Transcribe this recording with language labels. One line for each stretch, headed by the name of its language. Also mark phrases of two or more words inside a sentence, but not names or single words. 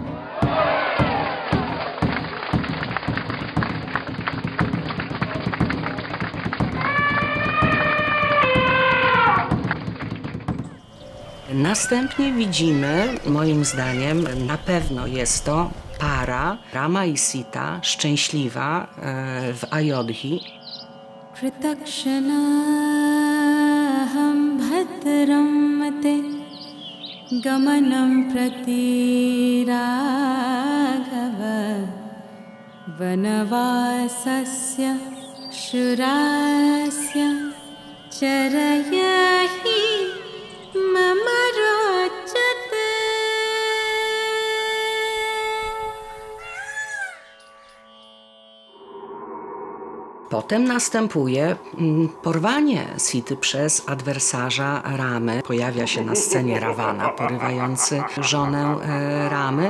Polish: Następnie widzimy, moim zdaniem, na pewno jest to para Rama i Sita, szczęśliwa w Ayodhji.
Sanskrit: प्रतक्षणहम् भद्रमते गमनं प्रति राघव वनवासस्य शूरस्य चरयाहि मम रोचते.
Polish: Potem następuje porwanie Sity przez adwersarza Ramy. Pojawia się na scenie Ravana, porywający żonę Ramy.